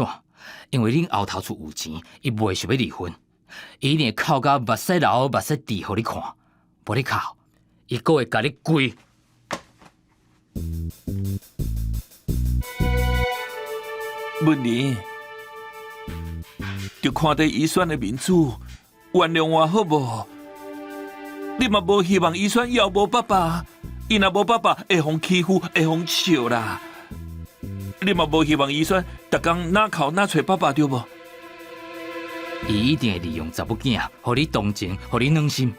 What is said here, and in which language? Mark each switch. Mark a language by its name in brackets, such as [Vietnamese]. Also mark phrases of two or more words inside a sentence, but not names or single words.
[Min Nan Chinese] 因为恁后头厝有钱，伊袂想要离婚，伊一定会哭到目屎流、目屎滴，互你看。无你哭，伊阁会甲你跪。文玲，就看在医生的面子，原谅我好无？你嘛无希望医生要无爸爸，伊若无爸爸会互欺负，会互笑啦。你嘛无希望医生逐工哪哭哪找爸爸对无？伊一定会利用查某囝，互你同情，互你暖心。